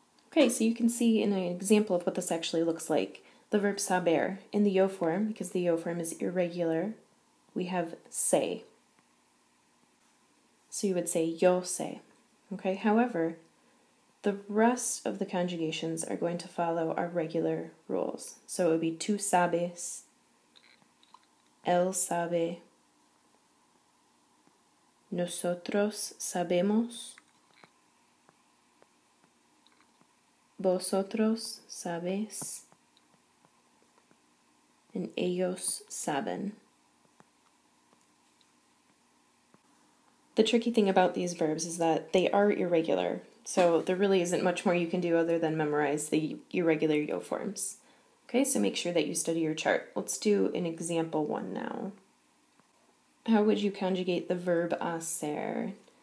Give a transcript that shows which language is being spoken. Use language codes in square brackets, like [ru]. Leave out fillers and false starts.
[en] Okay, so you can see in an example of what this actually looks like, the verb saber in the yo form, because the yo form is irregular, we have sé. So you would say [es] yo sé. [en] Okay, however, the rest of the conjugations are going to follow our regular rules. So it would be [es] tú sabes, él sabe, nosotros sabemos, vosotros sabéis, and ellos saben. [en] The tricky thing about these verbs is that they are irregular, so there really isn't much more you can do other than memorize the irregular yo forms. Okay, so make sure that you study your chart. Let's do an example one now. How would you conjugate the verb hacer?